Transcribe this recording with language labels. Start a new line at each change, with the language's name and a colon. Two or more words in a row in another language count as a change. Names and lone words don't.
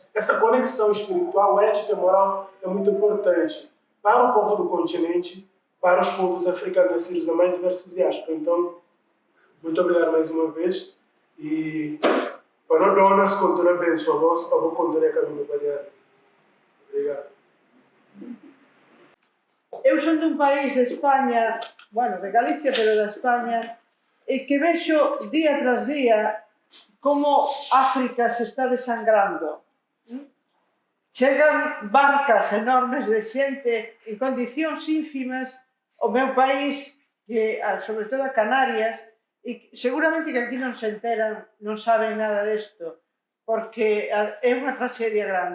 Portuguese: Essa conexão espiritual, ética e moral é muito importante para o povo do continente, para os povos africanos nascidos nas mais diversas diásporas. Então, muito obrigado mais uma vez. E para nós donas, continue bem sua voz, para vou continuar caminho para diante. Obrigado.
Galician: Eu son dun país de España, bueno, de Galicia, pero de España, e que vexo día tras día como África se está desangrando. Chegan barcas enormes de xente en condicións ínfimas ao meu país, que, sobre todo a Canarias, e seguramente que aquí non se enteran, non saben nada desto, porque é unha tragedia grande.